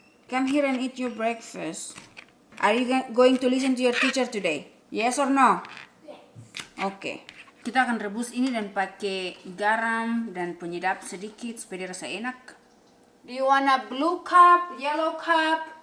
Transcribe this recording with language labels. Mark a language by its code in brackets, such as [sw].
[en] Come here and eat your breakfast. Are you going to listen to your teacher today? Yes or no? Yes. Oke. [id] Kita akan rebus ini dan pakai garam dan penyedap sedikit supaya dia rasa enak. [en] Do you want a blue cup, yellow cup?